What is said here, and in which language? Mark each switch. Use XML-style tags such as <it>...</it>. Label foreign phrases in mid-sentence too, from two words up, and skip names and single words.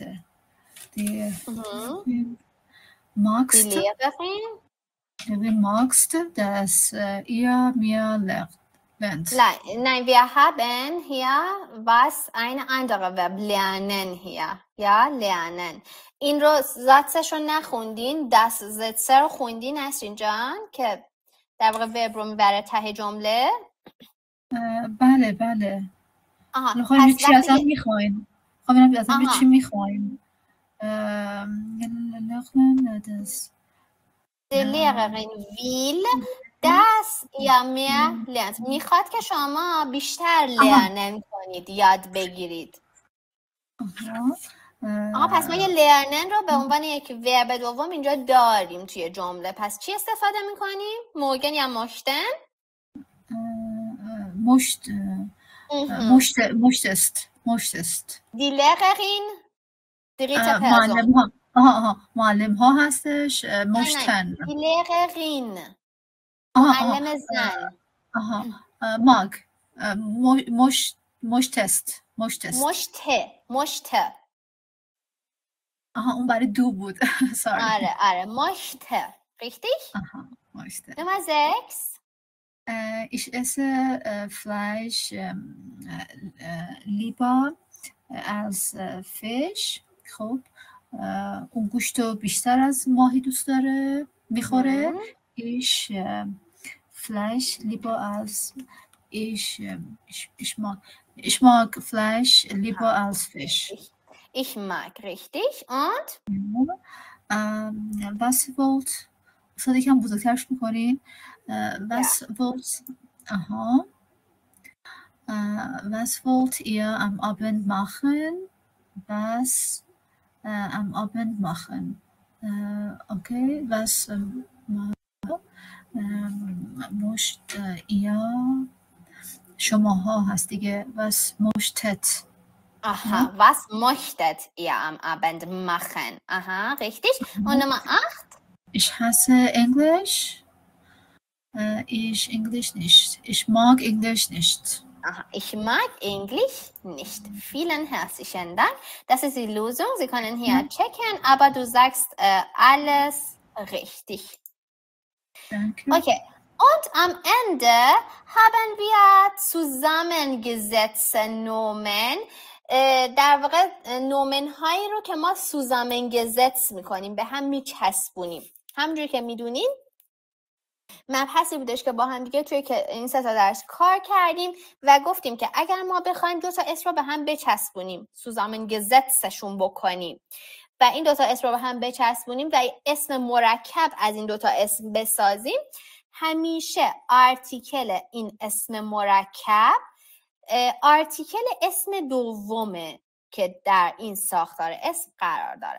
<de>Die magst dass ihr mir lernt. Nein, wir haben hier was eine andere Verb, lernen hier. Ja, lernen.</de> <fa>این رو زاتسش رو نخوندین، دست زتسه رو خوندین نسرین جان که در واقع ورب رو میبره ته جمله. بله بله. خواهیم چی ازم میخواین؟ خواهیم ازم چی میخواین؟</fa> <de>Die Lehrerin will, dass ihr mehr lernt.</de> <fa>میخواد که شما بیشتر لرنن کنید، یاد بگیرید. پس ما یه لرنن رو به عنوان یک ورب دوم اینجا داریم توی جمله. پس چی استفاده میکنیم؟ موگن یا مشتن؟</fa> <de>möchtest. Die Lehrerin dritte Person.</de> <fa>معلم ها هستش مشتن.</fa> <de>Die Lehrerin</de> <fa>معلم زن.</fa> <de>mag möchtest. مشته.</de> <fa>اون برای دو بود.</fa> <de>آره möchte. Richtig? möchte. Nummer 6. Ich esse Fleisch lieber als Fisch. خب اون گوشت رو بیشتر از ماهی دوست داره میخوره. Ich Fleisch lieber als ich mag Fleisch lieber als Fisch. Ich mag, richtig. Und? Was wollt soll ich</de> <fa>هم بزرگترش میکنین؟</fa> <de>Was wollt was wollt ihr am Abend machen? Was am Abend machen? Okay, was möchtet ihr</de> <fa>شماها هست دیگه</fa> <de>was möchtet Aha, was möchtet ihr am Abend machen? Aha, richtig. Und Nummer 8? Ich hasse Englisch. Ich Englisch nicht. Ich mag Englisch nicht. Aha, ich mag Englisch nicht. Vielen herzlichen Dank. Das ist die Lösung. Sie können hier checken, aber du sagst alles richtig. Danke. Okay. Und am Ende haben wir zusammengesetzte Nomen.</de> <fa>در واقع نومن هایی رو که ما zusammengesetzt میکنیم، به هم میچسبونیم. همونجوری که میدونین مبحثی بودش که با هم دیگه توی این 3 تا درس کار کردیم و گفتیم که اگر ما بخوایم 2 تا اسم رو به هم بچسبونیم، zusammengesetztشون بکنیم و این 2 تا اسم رو به هم بچسبونیم و اسم مرکب از این 2 تا اسم بسازیم، همیشه آرتیکل این اسم مرکب آرتیکل اسم دومه که در این ساختار اسم قرار داره.</fa>